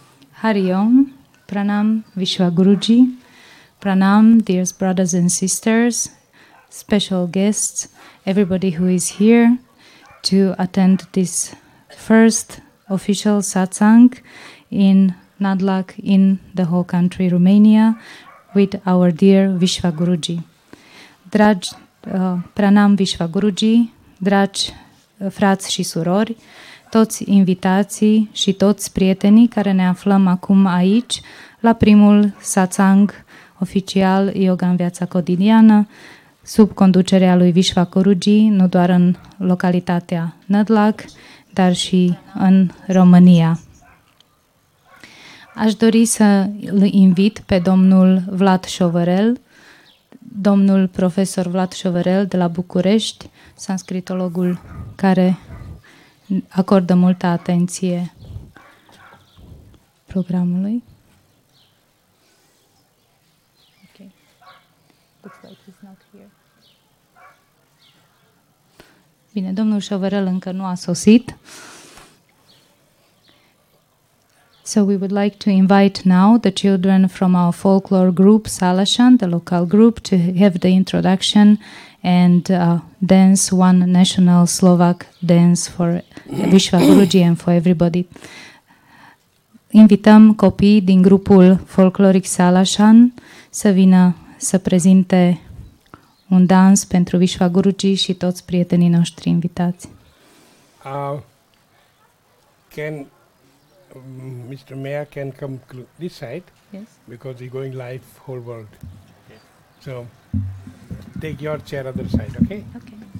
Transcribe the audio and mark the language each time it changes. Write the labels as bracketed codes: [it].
[en] Hari Om, Pranam, Vishwa Guruji, Pranam, dear brothers and sisters, special guests, everybody who is here to attend this first official satsang in Nadlac in the whole country, Romania, with our dear Vishwa Guruji. [ro] Dragi, Pranam Vishwa Guruji, dragi frați și surori, toți invitații și toți prietenii care ne aflăm acum aici la primul satsang oficial Yoga în viața cotidiană sub conducerea lui Vishwa Guruji, nu doar în localitatea Nadlac, dar și în România. Aș dori să îl invit pe domnul Vlad Șovărel, domnul profesor Vlad Șovărel de la București, sanscritologul care acordă multă atenție programului. [en] Okay. Looks like he's not here. [ro] Bine, domnul Șovărel încă nu a sosit. [en] So we would like to invite now the children from our folklore group, Salashan, the local group, to have the introduction and dance one national Slovak dance for Vishwa Guruji and for everybody. [ro] Invităm copiii din grupul folcloric Salashan să vină să prezinte un dans pentru Vishwa Guruji și toți prietenii noștri invitați. [en] Mr. Mayor can come this side, yes, because he's going live whole world. Yes. So take your chair other side, okay? Okay.